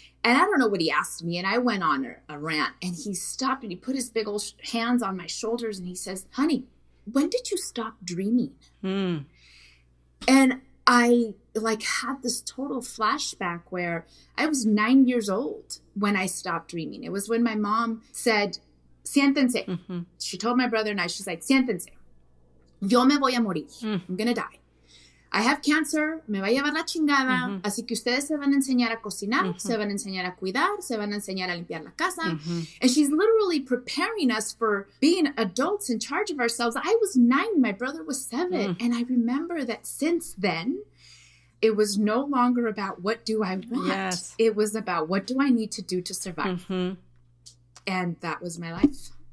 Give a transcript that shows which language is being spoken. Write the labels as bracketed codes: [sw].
[en] And I don't know what he asked me. And I went on a rant, and he stopped and he put his big old hands on my shoulders and he says, honey, when did you stop dreaming? And I like had this total flashback where I was 9 years old when I stopped dreaming. It was when my mom said, [es] siéntense. [en] She told my brother and I, she's like, [es] siéntense. Yo me voy a morir. [en] I'm going to die. I have cancer, [es] me va a llevar la chingada, así que ustedes se van a enseñar a cocinar, se van a enseñar a cuidar, se van a enseñar a limpiar la casa. [en] And she's literally preparing us for being adults in charge of ourselves. I was 9, my brother was 7. And I remember that since then, it was no longer about what do I want. Yes. It was about what do I need to do to survive. And that was my life.